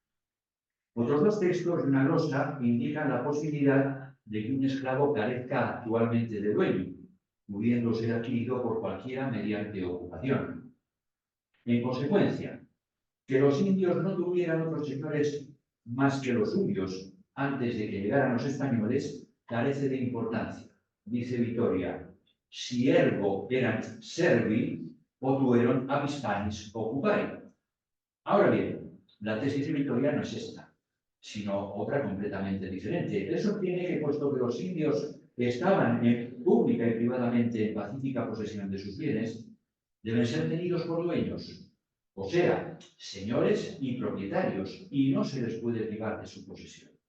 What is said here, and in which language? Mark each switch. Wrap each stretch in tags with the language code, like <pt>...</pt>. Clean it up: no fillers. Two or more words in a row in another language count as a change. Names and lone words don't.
<es>Otros dos textos de una glosa indican la posibilidad de que un esclavo carezca actualmente de dueño, pudiendo ser adquirido por cualquiera mediante ocupación. En consecuencia, que los indios no tuvieran otros señores más que los suyos antes de que llegaran los españoles carece de importancia.</es> <la>Dice Vitoria, si ergo eran servi, potueron ab Hispanis occupare.</la> <es>Ahora bien, la tesis de Vitoria no es esta, sino otra completamente diferente. Eso tiene que, puesto que los indios estaban pública y privadamente en pacífica posesión de sus bienes, deben ser tenidos por dueños, o sea, señores y propietarios, y no se les puede privar de su posesión.</es>